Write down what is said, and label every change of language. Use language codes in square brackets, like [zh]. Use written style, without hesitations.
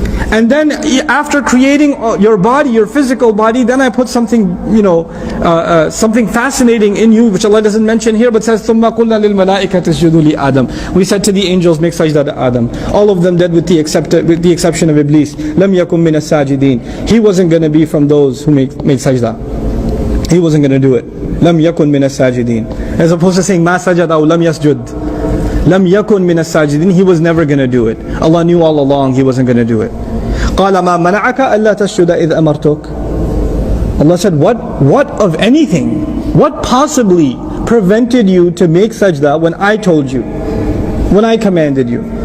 [en] And then after creating your body, your physical body, then I put something, something fascinating in you, which Allah doesn't mention here, but says, [ar] ثُمَّ قُلْنَا لِلْمَلَائِكَةِ اسْجُدُوا لِآدَمَ. [en] We said to the angels, make sajda to Adam. All of them did with the exception of Iblis. [ar] لَمْ يَكُمْ مِنَ السَّاجِدِينَ. [en] He wasn't going to be from those who made sajda. He wasn't going to do it. [ar] لَمْ يَكُنْ مِنَ السَّاجِدِينَ. [en] As opposed to saying, [ar] مَا سَجَدَ أَوْ لَمْ يَسْجُدْ. لَمْ يَكُنْ مِنَ السَّاجِدِينَ. [en] He was never going to do it. Allah knew all along he wasn't going to do it. [ar] قَالَ مَا مَنَعَكَ أَلَّا تَسْجُدَ إِذْ أَمَرْتُكَ. [en] Allah said, what of anything, what possibly prevented you to make sajda when I told you, when I commanded you?